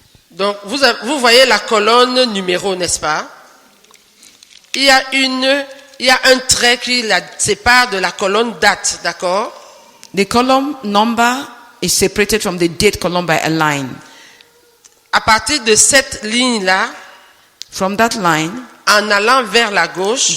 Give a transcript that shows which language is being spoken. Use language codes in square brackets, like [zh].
[fr] Donc, vous voyez la colonne numéro, n'est-ce pas? Il y a un trait qui la sépare de la colonne date, d'accord? [en] The column number is separated from the date column by a line. [fr] À partir de cette ligne-là, [en] from that line, [fr] en allant vers la gauche,